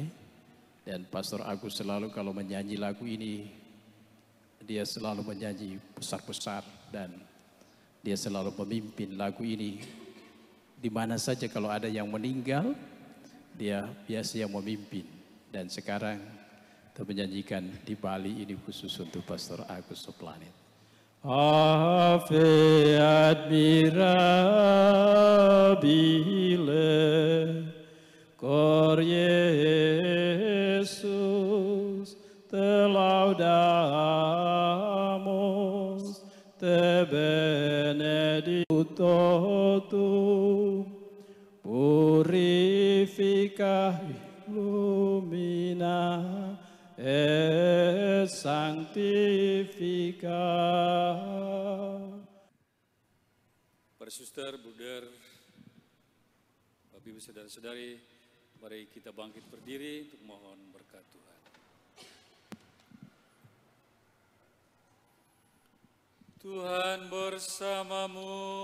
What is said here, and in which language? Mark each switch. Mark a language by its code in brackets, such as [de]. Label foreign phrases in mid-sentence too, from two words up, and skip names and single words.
[id] Dan Pastor Agus selalu kalau menyanyi lagu ini, dia selalu menyanyi besar-besar, dan dia selalu memimpin lagu ini. Di mana saja kalau ada yang meninggal, dia biasa yang memimpin. Dan sekarang kita menyanyikan di Bali ini khusus untuk Pastor Agus Soplanit. [la] Ave admirabile, cor Jesus, te laudamos, te benedictum, purifica, illumina, et sanctifica. [id] Para suster, bruder, Bapak Ibu saudara-saudari, mari kita bangkit berdiri untuk mohon berkat Tuhan. Tuhan bersamamu.